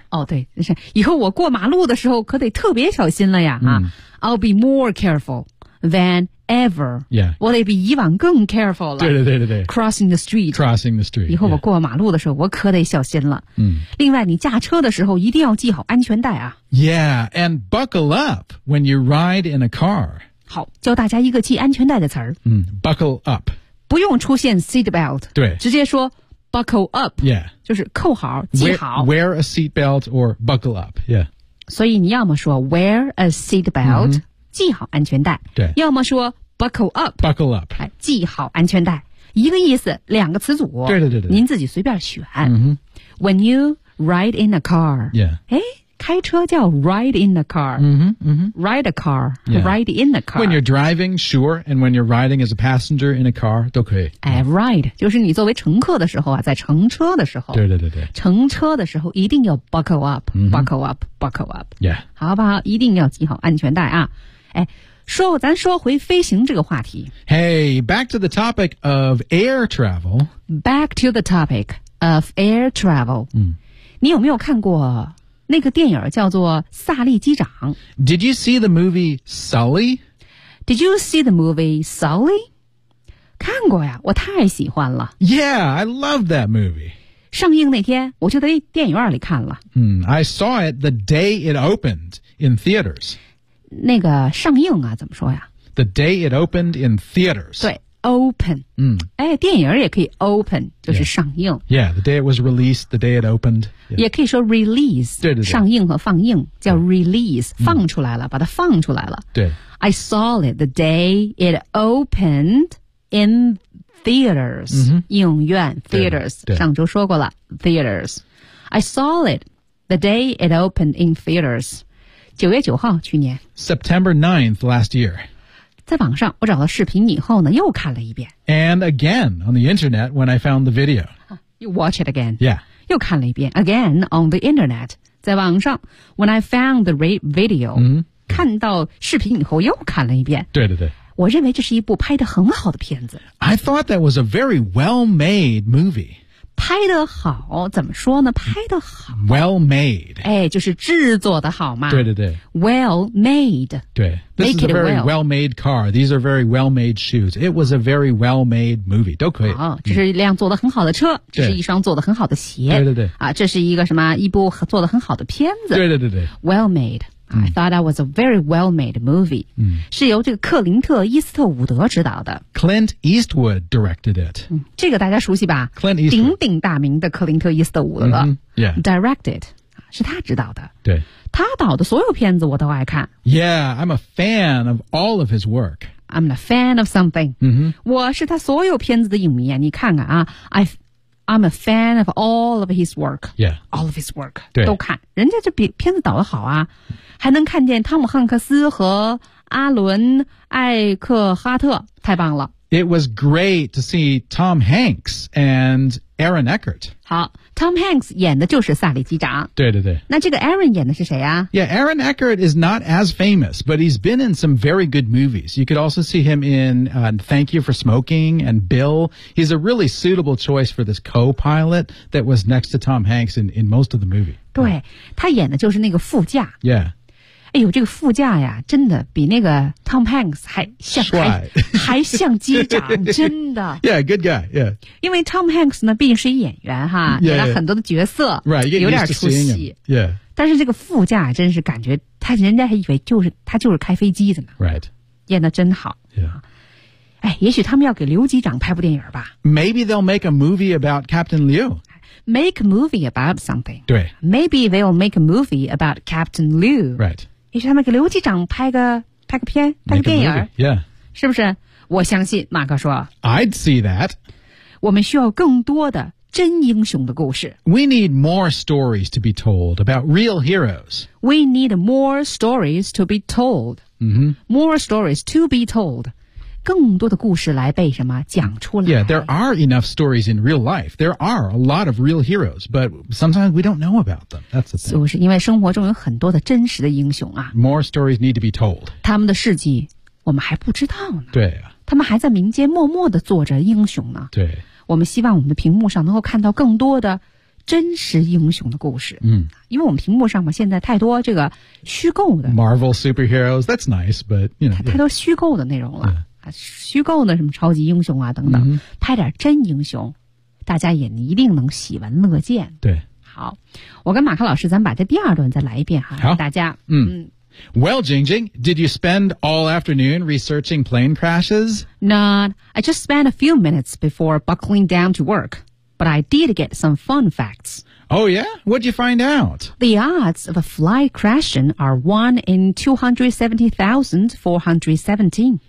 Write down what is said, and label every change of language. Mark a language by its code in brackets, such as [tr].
[zh] 哦对是以后我过马路的时候可得特别小心了呀。 [en] I'll be more careful than ever. Yeah. [zh] 我得比以往更 careful 了。对对对对对。 [en] Crossing the street. Crossing the street. [zh] 以后我过马路的时候、 [en] yeah. [zh] 我可得小心了。另外你驾车的时候一定要系好安全带啊。 [en] Yeah, and buckle up when you ride in a car. [zh] 好教大家一个系安全带的词儿。 [en] Buckle up. [zh] 不用出现 seatbelt. 对。直接说 [en] buckle up. Yeah. [zh] 就是扣好系好。 [en] Wear a seatbelt or buckle up. Yeah. [zh] 所以你要么说 [en] wear a seatbelt.、 [zh] 系好安全带对要么说 buckle up [en] buckle up [zh] 系好安全带一个意思两个词组对对对对您自己随便选、 [en] When you ride in a car yeah [zh] 开车叫 [en] ride in a car ride a car、ride in a car when you're driving sure and when you're riding as a passenger in a car [zh] 都可以 ride 就是你作为乘客的时候啊，在乘车的时候对对对对乘车的时候一定要 [en] buckle up、buckle up buckle up yeah [zh] 好不好一定要系好安全带啊哎，咱说回飞行这个话题。 [en] Hey, back to the topic of air travel. Back to the topic of air travel. [zh] 嗯，你有没有看过那个电影叫做《萨利机长》？ [en] Did you see the movie Sully? Did you see the movie Sully? [zh] 看过呀，我太喜欢了。 [en] Yeah, I love that movie. [zh] 上映那天我就在电影院里看了。 [en] I saw it the day it opened in theaters. [zh] 那个上映啊怎么说呀 [en] The day it opened in theaters. [zh] 对 open. 嗯，哎，电影也可以 open, 就是上映。 [en] Yeah, the day it was released, the day it opened.、Yeah. [zh] 也可以说 release, 对对对上映和放映叫 release,、嗯、放出来了、嗯、把它放出来了。对。 [en] I saw it the day it opened in theaters,、 mm-hmm. [zh] 影院 theaters, 上周说过了 theaters. [en] I saw it the day it opened in theaters. [zh] 9月9号去年 [en] September 9th last year. [zh] 在网上我找了视频以后呢又看了一遍 [en] And again on the internet when I found the video. You watch it again. Yeah. [zh] 又看了一遍 [en] again on the internet. [zh] 在网上 [en] when I found the video,、 mm-hmm. [zh] 看到视频以后又看了一遍。对对对。我认为这是一部拍得很好的片子。 [en] I thought that was a very well-made movie. [zh] 拍得好，怎么说呢？拍得好。 [en] Well-made. [zh] 哎，就是制作的好嘛。对对对。 [en] Well-made. 对。This is a very well-made car. These are very well-made shoes. It was a very well-made movie. [zh] 都可以。哦，这是一辆做得很好的车，这是一双做得很好的鞋。对对对。啊，这是一个什么？一部做得很好的片子。对对对对。 [en] Well-made. I thought that was a very well-made movie.、 [zh] 嗯、是由这个克林特·伊斯特伍德执导的。 [en] Clint Eastwood directed it.、 [zh] 嗯、这个大家熟悉吧 [en] ?Clint Eastwood. [zh] 鼎鼎大名的克林特·伊斯特伍德。 [en] Mm-hmm. Yeah. [zh] Directed. 是他执导的。对。他导的所有片子我都爱看。 [en] Yeah, I'm a fan of all of his work. I'm a fan of something.、 Mm-hmm. [zh] 我是他所有片子的影迷啊你看看啊。 [en] I'm a fan of all of his work. Yeah. All of his work. [zh] 对。都看。人家这片子导得好啊。还能看见汤姆汉克斯和阿伦艾克哈特太棒了 [en] It was great to see Tom Hanks and Aaron Eckhart [zh] 好 Tom Hanks 演的就是萨利机长对对对那这个 Aaron 演的是谁啊 [en] Yeah, Aaron Eckhart is not as famous but he's been in some very good movies You could also see him in、Thank You for Smoking and Bill He's a really suitable choice for this co-pilot that was next to Tom Hanks in most of the movie [zh] 对他演的就是那个副驾 [en] Yeah [zh] 哎呦这个副驾呀真的比那个 Tom Hanks 还像帅还像机长真的 [en] Yeah good guy Yeah [zh] 因为 Tom Hanks 呢毕竟是一演员哈 [en] yeah, [zh] 演了很多的角色 [en] Right [zh] 有点出戏 [en] Yeah [zh] 但是这个副驾真是感觉他人家还以为就是他就是开飞机的呢 [en] Right [zh] 演的真好 [en] Yeah [zh] 哎也许他们要给刘机长拍部电影吧 [en] Maybe they'll make a movie about Captain Lio Make a movie about something. [zh] 对 [en] Maybe they'll make a movie about Captain Liu. Right. [zh] 也许他们给刘机长拍个片拍个电影 [en] Yeah. [zh] 是不是我相信马克说 [en] I'd see that. [zh] 我们需要更多的真英雄的故事 [en] We need more stories to be told about real heroes. We need more stories to be told.、 Mm-hmm. More stories to be told. [zh] 更多的故事来被什么讲出来 [en] Yeah, there are enough stories in real life. There are a lot of real heroes, but sometimes we don't know about them. That's the thing. [zh] 就是因为生活中有很多的真实的英雄啊。 [en] More stories need to be told. [zh] 他们的事迹我们还不知道呢。对啊。他们还在民间默默地做着英雄呢。对。我们希望我们的屏幕上能够看到更多的真实英雄的故事。嗯。因为我们屏幕上嘛现在太多这个虚构的。 [en] Marvel superheroes, that's nice, but, you know.、Yeah. [zh] 太多虚构的内容了。 [en] Yeah. [zh] 虚构的什么超级英雄啊等等、mm-hmm. 拍点真英雄大家也一定能喜闻乐见对好我跟马克老师咱把这第二段再来一遍哈好大家 [en] Well, Jingjing, did you spend all afternoon researching plane crashes? Not, I just spent a few minutes before buckling down to work But I did get some fun facts Oh yeah? What'd you find out? The odds of a flight crashing are 1 in 270,417.